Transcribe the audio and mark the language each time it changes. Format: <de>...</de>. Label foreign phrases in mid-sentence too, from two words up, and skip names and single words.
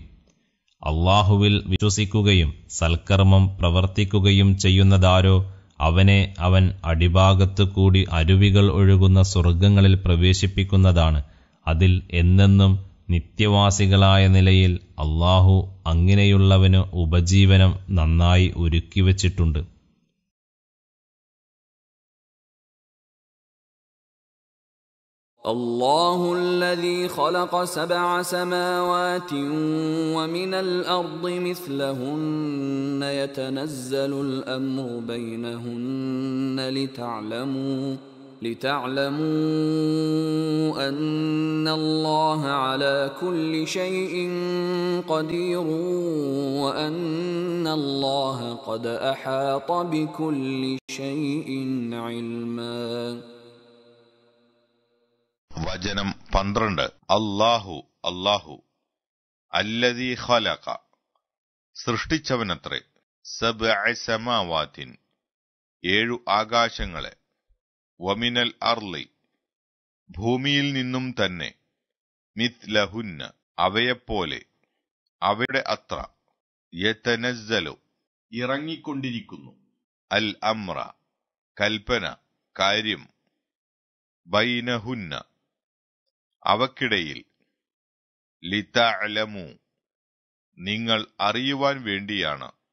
<ml>അള്ളാഹുവിൽ വിശ്വസിക്കുകയും സൽക്കർമ്മം പ്രവർത്തിക്കുകയും ചെയ്യുന്നതാരോ അവനെ അവൻ അടിഭാഗത്തു കൂടി അരുവികൾ ഒഴുകുന്ന സ്വർഗ്ഗങ്ങളിൽ പ്രവേശിപ്പിക്കുന്നതാണ്. അതിൽ എന്നെന്നും നിത്യവാസികളായ നിലയിൽ അള്ളാഹു അങ്ങനെയുള്ളവന് ഉപജീവനം നന്നായി ഒരുക്കിവച്ചിട്ടുണ്ട്.</ml> <ar>الله الذي خلق 7 سماوات ومن الأرض مثلهن يتنزل الأمر بينهن لتعلموا أن الله على كل شيء قدير وأن الله قد أحاط بكل شيء علما.</ar> <ml>വചനം 12.</ml> <ar>الله الذي خلق സൃഷ്ടിച്ചവനത്രേ 7 സമാവാതിൻ 7</ar> <ml>ആകാശങ്ങളെ</ml> <ar>ومن الأرض</ar> <ml>ഭൂമിയിൽ നിന്നും തന്നെ മിത്ലഹുന്ന അവയെപ്പോലെ അവയുടെ അത്ര യതനസ്സലു ഇറങ്ങിക്കൊണ്ടിരിക്കുന്നു</ml> <ar>الأمر</ar> <ml>കൽപ്പന കാര്യം ബൈനഹുന്ന അവക്കിടയിൽ ലിതഅലമു നിങ്ങൾ അറിയുവാൻ വേണ്ടിയാണ്</ml>